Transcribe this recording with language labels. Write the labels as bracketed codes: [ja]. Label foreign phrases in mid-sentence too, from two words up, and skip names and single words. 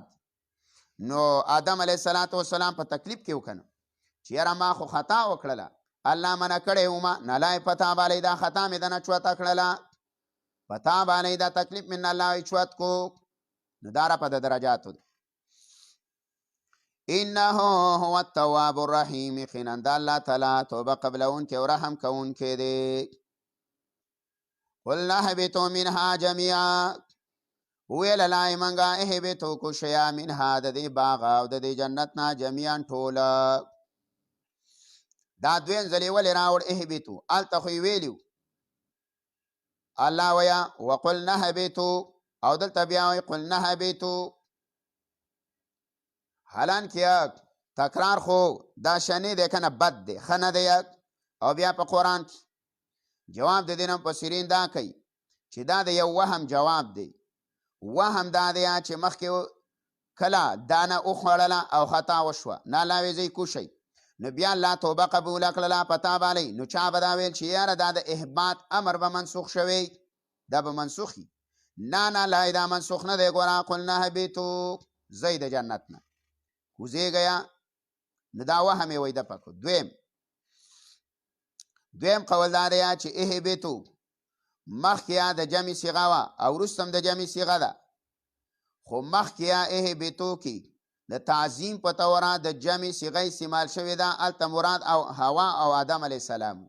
[ps] نو آدم علیه السلام په تکلیف کې وکنه چې یاره ما خو خطا وکړله، الله منع کړی ومه، نلای پتا بالی دا خطا مې دنه چوته کړله، پتا بالی دا تکلیف [ar] من الله [ps] چوت کو. نو دا رفع د درجاتو دی. [ar] انه هو التواب الرحیم، [ps] یقینا د الله تعالی توبه قبلونکی او رحم کوونکی دی. [ar] قلنا اهبطوا منها جميعا، [ps] ویل لای منګه اهبطوا کوشیا منها د دې باغ او د دې جنت نه جميعا ټوله. دا دویم ځلې ولې راوړ اهبطوا؟ هلته خو یې ویلي الله ویا [ar] وقلنا اهبطوا، [ps] او دلته بیا وایي [ar] قلنا اهبطوا. [ps] حالانکه تکرار خو دا شنې دی که نه بد دی، ښه نه دی. او بیا په قرآن کې جواب د دې نه مفسرین دا کوي چې دا د یو وهم جواب دی. وهم دا دی چې مخکې کله دانه وخوړله او خطا وشوه، نه الله ویې ځئ کوشئ، نو بیا الله توبه قبوله کړله په تا باندې. نو چا به دا ویل چې یاره دا د احباط امر به منسوخ شوی، دا به منسوخي. نه لای دا منسوخ نه دی. ګوره [ar] قلنا اهبطوا، [ps] ځئ د جنت نه کوزیږئ. نو دا وهم یې وایي د پکو. دویم قول دا دی چې اهبطوا مخکې د جمع صیغه وه او وروسته هم د جمع صیغه ده، خو مخکې اهبطوا کې د تعظیم په توره د جمع صیغه استعمال شوې ده، هلته مراد او هوا او آدم [ar] علیه السلام.